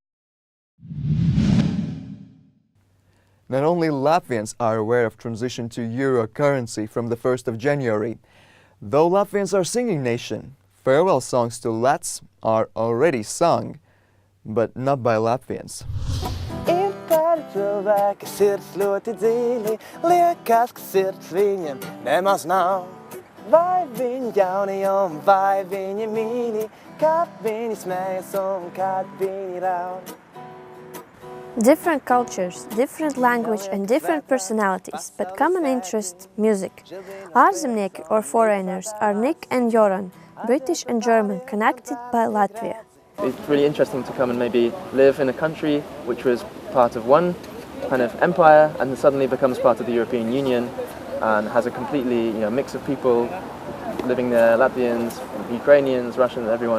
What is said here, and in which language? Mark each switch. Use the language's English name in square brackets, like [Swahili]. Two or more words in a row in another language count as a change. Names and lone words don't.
[English] Not only Latvians are aware of transition to euro currency from the 1st of January. Though Latvians are a singing nation, farewell songs to Lats are already sung, but not by Latvians. [Latvian] Cilvēki sirds ļoti dziļi, liekas, ka sirds viņam nemaz nav. Vai viņi jauni un vai viņi mīļi, kad viņi smējas un kad viņi raud. [English] Different cultures, different language and different personalities, but common interest, music. Ārzemnieki or foreigners are Nick and Joran, British and German, connected by Latvia. It's really interesting to come and maybe live in a country which was part of one kind of empire and suddenly becomes part of the European Union and has a completely mix of people living there, Latvians, Ukrainians, Russians, everyone.